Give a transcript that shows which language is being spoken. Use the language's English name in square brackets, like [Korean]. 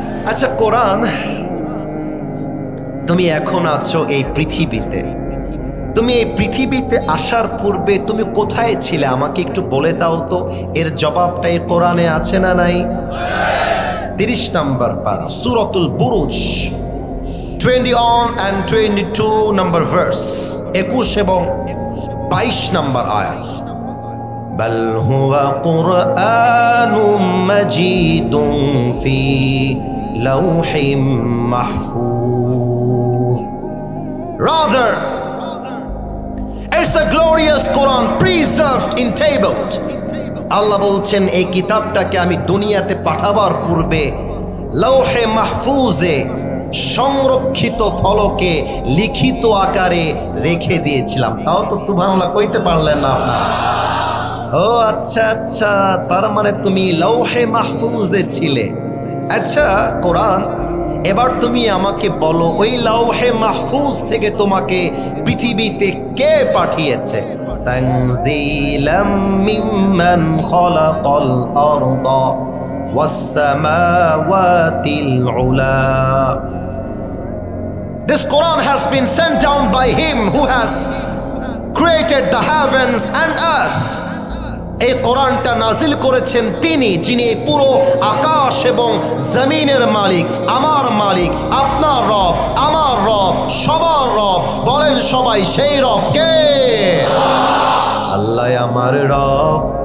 [Bangla] আচ্ছা, কোরআন, তুমি এখন আছো এই পৃথিবীতে, তুমি এই পৃথিবীতে আসার পূর্বে তুমি কোথায় ছিলে আমাকে একটু বলে দাও তো। এর জবাবটা এই কোরআনে আছে না নাই? 30 নম্বর পারা, সূরাতুল বুরুজ, 21 and 22 নম্বর ভার্স, 21 এবং 22 নম্বর আয়াত। [Arabic] بل هو قرآن مجيد في لوح محفوظ. [English] Rather, it's a glorious Quran preserved in tabled. [Bangla] আল্লাহ বলছেন এই কিতাবটাকে আমি দুনিয়াতে পাঠাবার পূর্বে লৌহে মাহফুজে সংরক্ষিত ফলকে লিখিত আকারে রেখে দিয়েছিলাম। তাও তো সুবহানাল্লাহ কইতে পারলেন না আপনারা? ও আচ্ছা আচ্ছা, তার মানে তুমি লৌহে মাহফুজে ছিলে। আচ্ছা কোরআন, এবার তুমি আমাকে বলো, ওই লৌহে মাহফুজ থেকে তোমাকে পৃথিবীতে কে পাঠিয়েছে? [Arabic] তানজিলাম মিম্মান খালাকাল আরদা ওয়াস সামাওয়াতিল উলা। [English] This Quran has been sent down by him who has created the heavens and earth. [Bangla] এই কোরআনটা নাজিল করেছেন তিনি, যিনি এই পুরো আকাশ এবং জমিনের মালিক, আমার মালিক, আপনার রব, আমার রব, সবার রব। বলেন সবাই, সেই রব কে? আল্লাহ আমার রব।